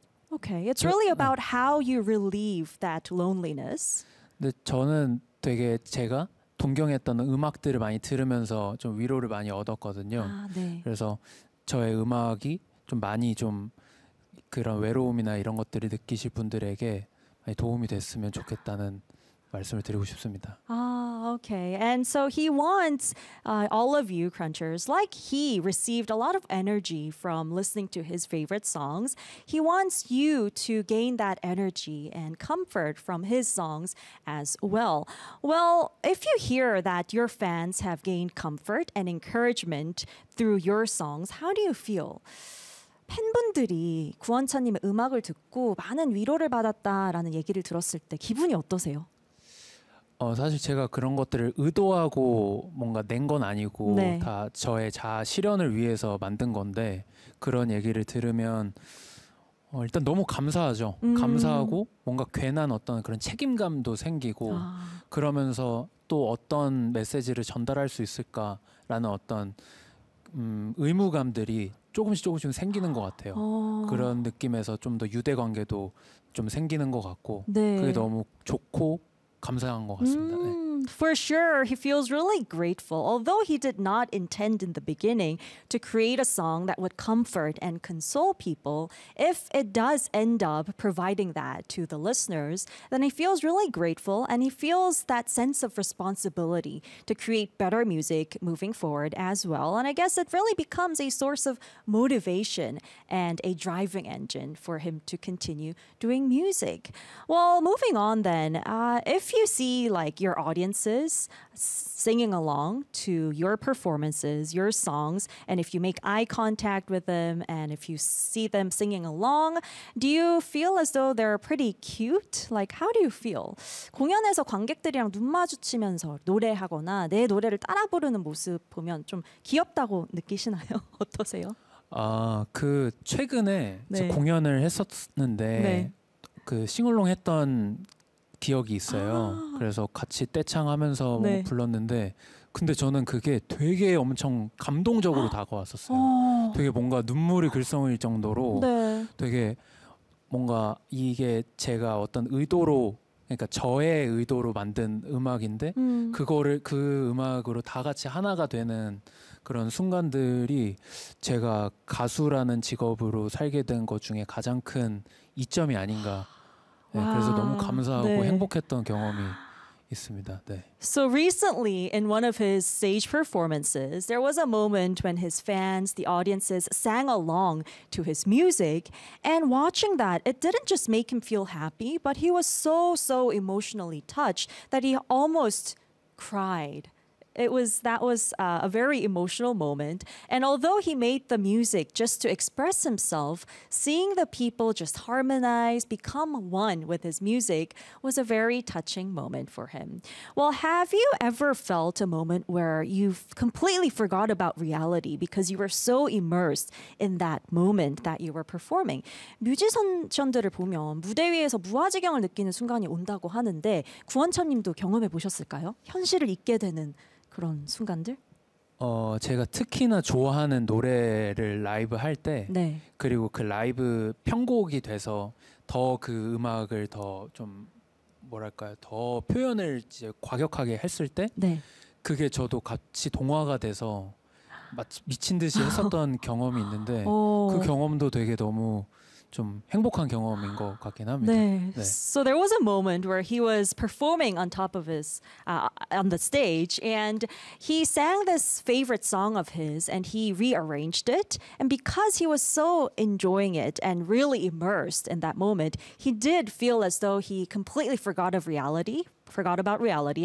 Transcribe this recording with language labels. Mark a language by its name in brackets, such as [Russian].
[English] Okay, it's really about how you relieve that loneliness. [Korean] 근데 저는 되게 제가 동경했던 음악들을 많이 들으면서 좀 위로를 많이 얻었거든요. 아, 네. 그래서 저의 음악이 좀 많이 좀 그런 외로움이나 이런 것들을 느끼실 분들에게 많이 도움이 됐으면 좋겠다는 말씀을 드리고 싶습니다. [English] Ah, okay. And so he wants all of you crunchers, like he received a lot of energy from listening to his favorite songs. He wants you to gain that energy and comfort from his songs as well. Well, if you hear that your fans have gained comfort and encouragement through your songs, how do you feel? [Korean] 팬분들이 구원찬님의 음악을 듣고 많은 위로를 받았다라는 얘기를 들었을 때 기분이 어떠세요? 사실 제가 그런 것들을 의도하고 뭔가 낸건 아니고 네. 다 저의 자아 실현을 위해서 만든 건데 그런 얘기를 들으면 일단 너무 감사하죠. 감사하고 뭔가 괜한 어떤 그런 책임감도 생기고 아. 그러면서 또 어떤 메시지를 전달할 수 있을까라는 어떤 의무감들이 조금씩 조금씩 생기는 것 같아요. 그런 느낌에서 좀더 유대 관계도 좀 생기는 것 같고 그게 네. 너무 좋고 감사한 것 같습니다. 네. [English] For sure, he feels really grateful. Although he did not intend in the beginning to create a song that would comfort and console people, if it does end up providing that to the listeners, then he feels really grateful and he feels that sense of responsibility to create better music moving forward as well. And I guess it really becomes a source of motivation and a driving engine for him to continue doing music. Well, moving on then, if you see like your audience singing along to your performances, your songs, and if you make eye contact with them and if you see them singing along, do you feel as though they're pretty cute? Like, how do you feel? [Korean] 공연에서 관객들이랑 눈 마주치면서 노래하거나 내 노래를 따라 부르는 모습 보면 좀 귀엽다고 느끼시나요? 어떠세요? 아, 그 최근에 네. 공연을 네. 했었는데 그 싱얼롱 했던 기억이 있어요. 아. 그래서 같이 떼창하면서 뭐 네. 불렀는데, 근데 저는 그게 되게 엄청 감동적으로 다가왔었어요. 되게 뭔가 눈물이 글썽일 정도로 네. 되게 뭔가 이게 제가 어떤 의도로, 그러니까 저의 의도로 만든 음악인데, 그거를 그 음악으로 다 같이 하나가 되는 그런 순간들이 제가 가수라는 직업으로 살게 된것 중에 가장 큰 이점이 아닌가. 네, 그래서 너무 와, 감사하고 네. 행복했던 경험이 있습니다. 네. [English] So recently, in one of his stage performances, there was a moment when his fans, the audiences, sang along to his music. And watching that, it didn't just make him feel happy, but he was so emotionally touched that he almost cried. That was a very emotional moment. And although he made the music just to express himself, seeing the people just harmonize, become one with his music was a very touching moment for him. Well, have you ever felt a moment where you've completely forgot about reality because you were so immersed in that moment that you were performing? [Korean] 뮤지션들을 보면 무대 위에서 무아지경을 느끼는 순간이 온다고 하는데 구원찬님도 경험해 보셨을까요? 현실을 잊게 되는 그런 순간들? 제가 특히나 좋아하는 노래를 라이브 할 때, 네. 그리고 그 라이브 편곡이 돼서 더그 음악을 더좀 뭐랄까요, 더 표현을 이제 과격하게 했을 때, 네. 그게 저도 같이 동화가 돼서 마치 미친 듯이 했었던 경험이 있는데, 그 경험도 되게 너무 좀 행복한 경험인 것 같긴 합니다. 네. 네. [English] So there was a moment where he was performing on top of his on the stage, and he sang this favorite song of his, and he rearranged it. And because he was so enjoying it and really immersed in that moment, he did feel as though he completely forgot of reality, forgot about reality.